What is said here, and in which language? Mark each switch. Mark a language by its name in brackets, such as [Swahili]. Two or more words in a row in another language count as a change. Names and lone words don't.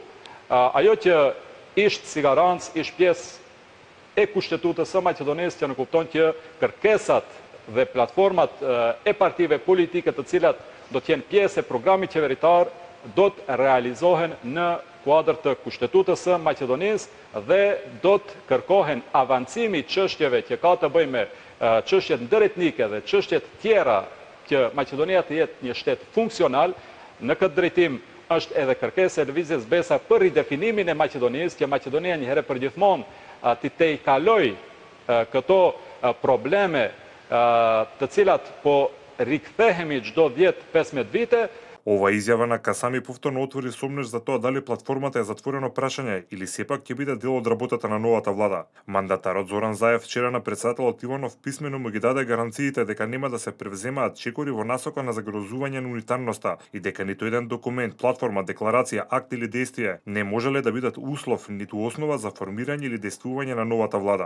[Albanian] Ajo që ishte si garancë, ishte pjesë e kushtetutës së Maqedonisë që në kupton që kërkesat dhe platformat e partive politike të cilat do t'jenë pjesë e programit qeveritar do të realizohen në kuadër të kushtetutës së Maqedonisë dhe do të kërkohen avancimi çështjeve që ka të bëjnë me çështjet ndëretnike dhe çështjet tjera që Maqedonia të jetë një shtet funksional. Në këtë drejtim është edhe kërkesa e lëvizjes BESA për ridefinimin e Maqedonisë, që Maqedonia një herë përgjithmonë të tejkaloj këto probleme të cilat po rikthehemi çdo 10-15 vite. [Macedonian] Ова изјава на Касами повторно отвори сомнеш за тоа дали платформата е затворено прашање или сепак ќе биде дел од работата на новата влада. Мандатарот Зоран Заев вчера на претседателот Иванов писмено му ги даде гаранциите дека нема да се превземаат чекори во насока на загрозување на унитарноста и дека ниту еден документ, платформа, декларација, акт или действие не можеле да бидат услов ниту основа за формирање или действување на новата влада.